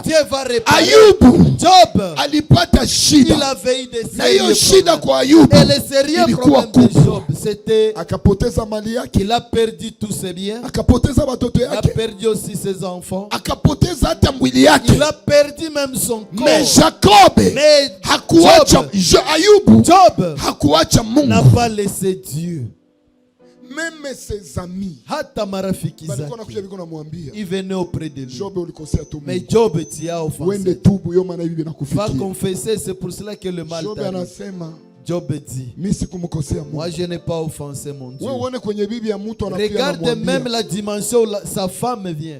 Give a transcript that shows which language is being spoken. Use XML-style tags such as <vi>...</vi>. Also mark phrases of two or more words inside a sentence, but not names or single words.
<sw>Ayubu alipata shida, na hiyo shida kwa Ayubu ilikuwa kubwa. Akapoteza mali yake,</sw> <fr>il a perdu tous ses biens,</fr> <sw>akapoteza watoto yake,</sw> <fr>il a perdu aussi ses enfants,</fr> <sw>akapoteza hata mwili yake,</sw> <fr>il a perdu même son corps.</fr> <sw>Mais Jacob hakuacha Ayubu. Hakuacha Mungu.</sw> <fr>N'a pas laissé Dieu. Même ses amis,</fr> <sw>hata marafiki zake,</sw> <fr>ils venaient auprès de lui. Mais Job t'y offensé. Va confesser, c'est pour cela que le mal t'arrive. Job dit, moi je n'ai pas offensé mon Dieu. Regarde même la dimension où sa femme vient.</fr>